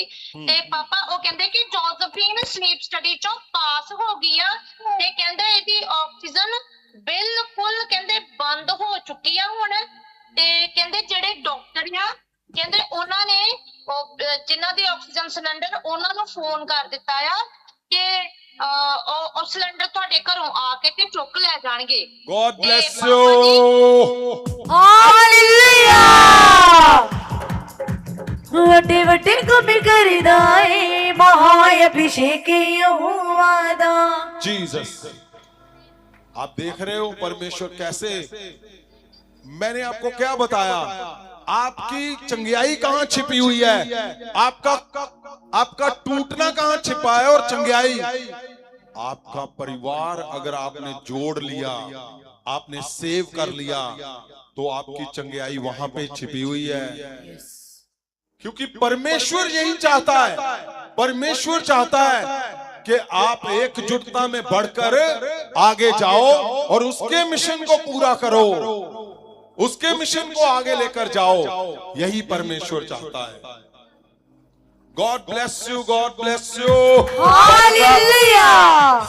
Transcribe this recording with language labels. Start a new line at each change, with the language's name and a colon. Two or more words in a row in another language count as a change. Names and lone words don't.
Punjabi: ਤੇ ਪਾਪਾ ਉਹ ਕਹਿੰਦੇ ਕਿ ਜੋਜ਼ਫੀਨ ਸਲੀਪ ਸਟੱਡੀ ਚੋਂ ਪਾਸ ਹੋ ਗਈ ਆ, ਤੇ ਕਹਿੰਦੇ ਇਹਦੀ ਆਕਸੀਜਨ ਬਿਲਕੁਲ ਕਹਿੰਦੇ ਬੰਦ ਹੋ ਚੁੱਕੀ ਆ ਹੁਣ। ਤੇ ਕਹਿੰਦੇ ਜਿਹੜੇ ਡਾਕਟਰ ਆ, ਕਹਿੰਦੇ ਉਹਨਾਂ ਨੇ ਜਿਨ੍ਹਾਂ ਦੇ ਆਕਸੀਜਨ ਸਿਲੰਡਰ, ਉਹਨਾਂ ਨੂੰ ਫੋਨ ਕਰ ਦਿੱਤਾ ਆ ਕਿ ਉਹ ਸਿਲੰਡਰ ਤੁਹਾਡੇ ਘਰੋਂ ਆ ਕੇ ਤੇ ਚੁੱਕ ਲੈ ਜਾਣਗੇ।
English: God bless you।
Punjabi: ਹਾਲੇਲੂਇਆ। ਵੱਡੇ ਵੱਡੇ ਕੰਮ ਕਰਦਾ ਏ ਮਹਾ ਅਭਿਸ਼ੇਕ ਯਹੋਵਾ ਦਾ।
Hindi: जीसस। आप देख रहे हो परमेश्वर कैसे, मैंने आपको क्या बताया, आपकी चंगियाई कहां छिपी हुई है, आपका टूटना कहां छिपा है, और चंगियाई आपका परिवार अगर आपने जोड़ लिया, आपने सेव कर लिया, तो आपकी चंगियाई वहां पे छिपी हुई है। क्योंकि परमेश्वर यही चाहता है, परमेश्वर चाहता है कि आप एकजुटता में बढ़कर आगे जाओ और उसके मिशन को पूरा करो, उसके मिशन को आगे लेकर जाओ, यही परमेश्वर चाहता है।
English: God bless you, God bless you.
Hindi: हालेलुया।